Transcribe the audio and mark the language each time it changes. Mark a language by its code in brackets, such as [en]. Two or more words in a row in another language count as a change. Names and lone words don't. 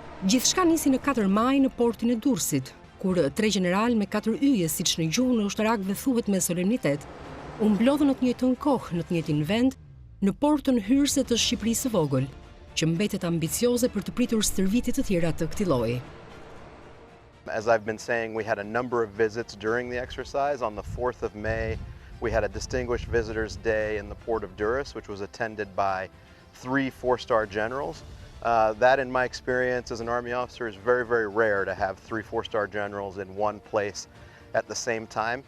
[sq] Gjithçka nisi në 4 maj në portin e Durrësit, kur 3 general me 4 yje, siç në gjuhën e ushtarakëve thuhet me solemnitet, u mblodhën në të njëjtën kohë, në të njëjtin vend, në portën hyrëse të Shqipërisë së vogël, që mbetet ambicioze për të pritur stërvitje të tjera të këtij lloji. [en] As I've been saying, we had a number of visits during the exercise. On the 4th of May, we had a Distinguished Visitors Day in the port of Durrës, which was attended by 3 4-star generals. That, in my experience as an Army officer, is very, very rare to have 3 4-star generals in one place at the same time.